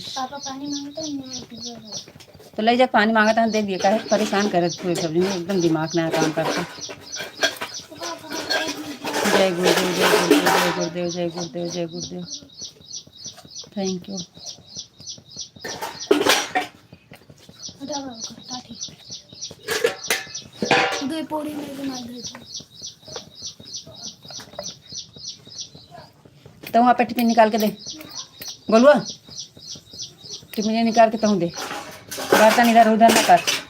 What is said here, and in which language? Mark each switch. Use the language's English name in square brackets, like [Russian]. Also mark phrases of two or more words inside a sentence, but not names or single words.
[Hindi] पापा पानी मांगता है तो ले जा, पानी मांगता है दे दिए। काहे परेशान करे पूरी सब्जी में, एकदम दिमाग नया काम करता। जय गुरुदेव जय गुरुदेव जय गुरुदेव जय गुरुदेव। [English] thank you. [Hindi] तो वहाँ पे टिफिन निकाल के दे, गोलुआ टिफिन निकाल के तहूँ दे, बर्तन इधर उधर न कर।